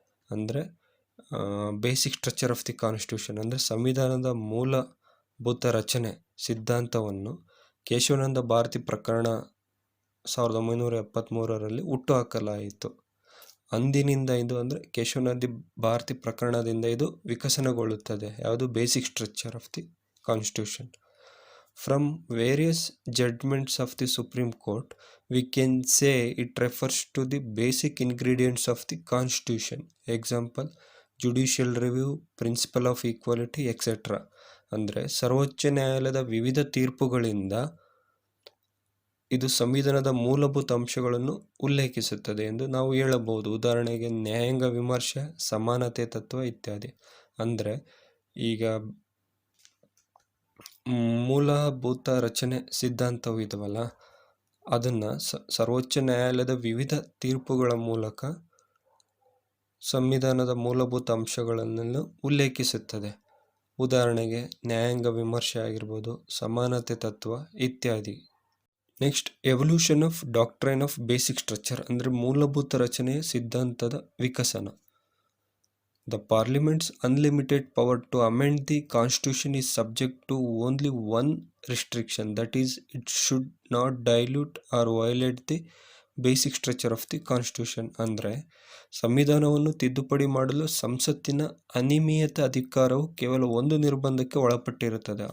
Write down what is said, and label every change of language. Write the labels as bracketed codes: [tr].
[kn] ಅಂದರೆ [en] basic structure of the constitution [kn] ಅಂದರೆ ಸಂವಿಧಾನದ ಮೂಲಭೂತ ರಚನೆ ಸಿದ್ಧಾಂತವನ್ನು ಕೇಶವಾನಂದ ಭಾರತಿ ಪ್ರಕರಣ 1973ರಲ್ಲಿ ಹುಟ್ಟುಹಾಕಲಾಯಿತು. ಅಂದಿನಿಂದ ಇದು ಅಂದರೆ ಕೇಶವಾನಂದ ಭಾರತಿ ಪ್ರಕರಣದಿಂದ ಇದು ವಿಕಸನಗೊಳ್ಳುತ್ತದೆ. ಯಾವುದು? [en] Basic structure of the constitution. From various judgments of the Supreme Court, we can say it refers to the basic ingredients of the Constitution. Example, judicial review, principle of equality, etc. [kn] ಅಂದರೆ ಸರ್ವೋಚ್ಚ ನ್ಯಾಯಾಲಯದ ವಿವಿಧ ತೀರ್ಪುಗಳಿಂದ ಇದು ಸಂವಿಧಾನದ ಮೂಲಭೂತ ಅಂಶಗಳನ್ನು ಉಲ್ಲೇಖಿಸುತ್ತದೆ ಎಂದು ನಾವು ಹೇಳಬಹುದು. ಉದಾಹರಣೆಗೆ ನ್ಯಾಯಾಂಗ ವಿಮರ್ಶೆ, ಸಮಾನತೆ ತತ್ವ ಇತ್ಯಾದಿ. ಅಂದರೆ ಈಗ ಮೂಲಭೂತ ರಚನೆ ಸಿದ್ಧಾಂತವು ಇದವಲ್ಲ, ಅದನ್ನು ಸರ್ವೋಚ್ಚ ನ್ಯಾಯಾಲಯದ ವಿವಿಧ ತೀರ್ಪುಗಳ ಮೂಲಕ ಸಂವಿಧಾನದ ಮೂಲಭೂತ ಅಂಶಗಳನ್ನು ಉಲ್ಲೇಖಿಸುತ್ತದೆ. ಉದಾಹರಣೆಗೆ ನ್ಯಾಯಾಂಗ ವಿಮರ್ಶೆ ಆಗಿರ್ಬೋದು, ಸಮಾನತೆ ತತ್ವ ಇತ್ಯಾದಿ. [en] next, evolution of doctrine of basic structure [kn] ಅಂದರೆ ಮೂಲಭೂತ ರಚನೆಯ ಸಿದ್ಧಾಂತದ ವಿಕಸನ. [en] The Parliament's unlimited power to amend the Constitution is subject to only one restriction, that is, it should not dilute or violate the basic structure of the Constitution. [kn] ಅಂದರೆ ಸಂವಿಧಾನವನ್ನು ತಿದ್ದುಪಡಿ ಮಾಡಲು ಸಂಸತ್ತಿನ ಅನಿಯಮಿತ ಅಧಿಕಾರವು ಕೇವಲ ಒಂದು ನಿರ್ಬಂಧಕ್ಕೆ ಒಳಪಟ್ಟಿರುತ್ತದೆ.